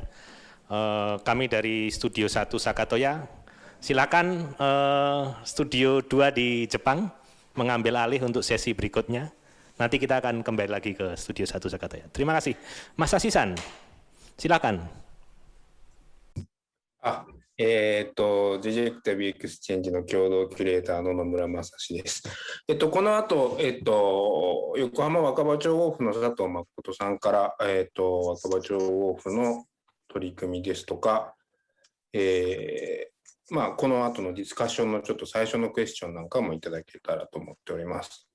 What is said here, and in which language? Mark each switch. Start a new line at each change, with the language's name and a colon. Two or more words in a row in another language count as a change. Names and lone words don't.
Indonesian: Kami dari Studio 1 Sakatoya, silakan Studio 2 di Jepang mengambil alih untuk sesi berikutnya. Nanti kita akan kembali lagi ke Studio 1 Sakatoya. Terima kasih. Mas Asisan, silakan.
Japanese: JJTV エクスチェンジの共同キュレーターの野村正史です。この後、横浜若葉町ウォーフの佐藤誠さんから、若葉町ウォーフの取り組みですとか、この後のディスカッションのちょっと最初のクエスチョンなんかもいただけたらと思っております。